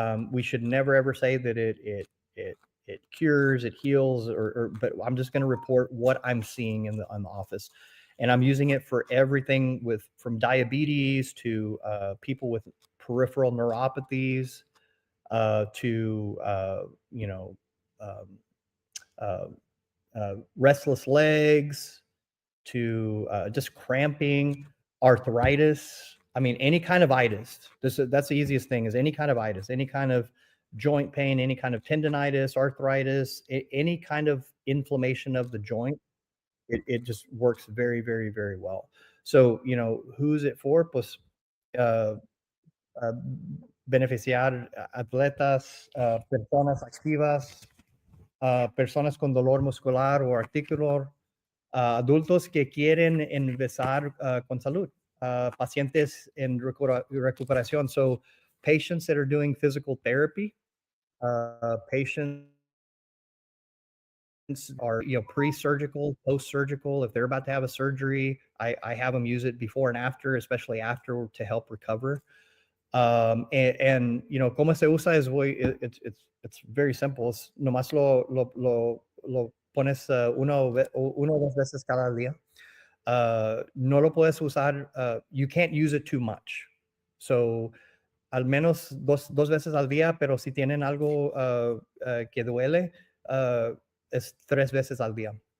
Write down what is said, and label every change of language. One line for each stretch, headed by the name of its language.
English: We should never ever say that it cures, it heals, but I'm just going to report what I'm seeing in the office, and I'm using it for everything from diabetes to people with peripheral neuropathies, to restless legs, to just cramping, arthritis. I mean, any kind of itis. That's the easiest thing, is any kind of itis, any kind of joint pain, any kind of tendonitis, arthritis, any kind of inflammation of the joint. It just works very, very, very well. So, who's it for?
Spanish: Pues, beneficiar atletas, personas activas, personas con dolor muscular o articular, adultos que quieren empezar con salud, pacientes en recuperación.
English: So patients that are doing physical therapy, patients are pre-surgical, post-surgical. If they're about to have a surgery, I have them use it before and after, especially after, to help recover. And
Spanish: cómo se usa es
English: it's very simple.
Spanish: Es nomás lo pones uno o dos veces cada día. No lo puedes usar,
English: you can't use it too much. So
Spanish: al menos dos veces al día, pero si tienen algo que duele, es 3 veces al día.